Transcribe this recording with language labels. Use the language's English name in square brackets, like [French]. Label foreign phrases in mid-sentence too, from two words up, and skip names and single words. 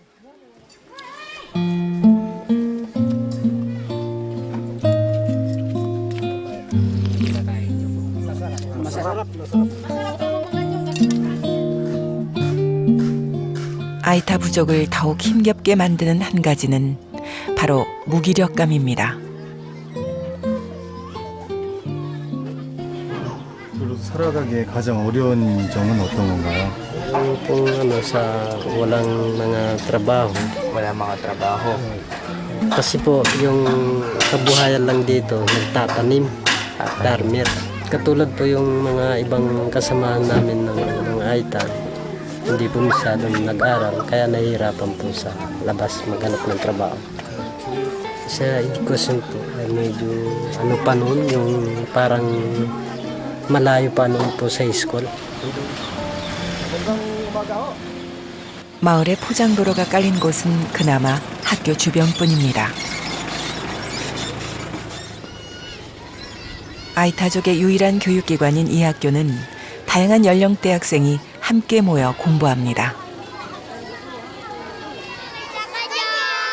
[Korean] 아이타 부족을 더욱 힘겹게 만드는 한 가지는 바로 무기력감입니다. 살아가기에 가장 어려운 점은 어떤 건가요? [Filipino] walang mga trabaho. Wala mga trabaho. Kasi po yung kabuhayan lang dito, nagtatanim, farmer. Katulad po yung mga ibang kasamahan namin ng Aita, hindi po masyadong nag-aral, kaya nahihirapan po sa labas maghanap ng trabaho. Sa edukasyon po, ay medyo pa noon, yung parang malayo pa noon po sa school. [Korean] 마을에 포장도로가 깔린 곳은 그나마 학교 주변뿐입니다. 아이타족의 유일한 교육기관인 이 학교는 다양한 연령대 학생이 함께 모여 공부합니다.